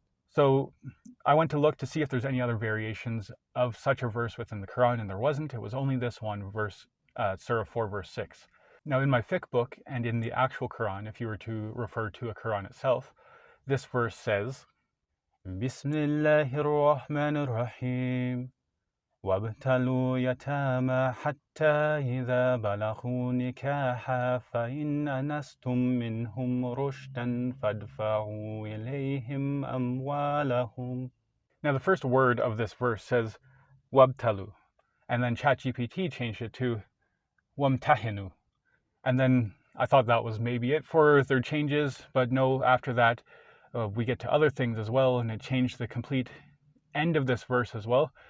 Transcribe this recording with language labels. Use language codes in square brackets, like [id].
[en] So I went to look to see if there's any other variations of such a verse within the Quran, and there wasn't. It was only this one verse, Surah 4 verse 6. Now, in my fiqh book and in the actual Quran, if you were to refer to a Quran itself, this verse says, Bismillahir Rahmanir Rahim. [ar] وابتلوا يتامى حتى إذا بلغوا نكاحا فإن أنستم منهم رشدا فادفعوا إليهم أموالهم. [en] Now, the first word of this verse says wabtalu, and then ChatGPT changed it to wamtahinu, and then I thought that was maybe it for their changes, but no, after that we get to other things as well, and it changed the complete end of this verse as well.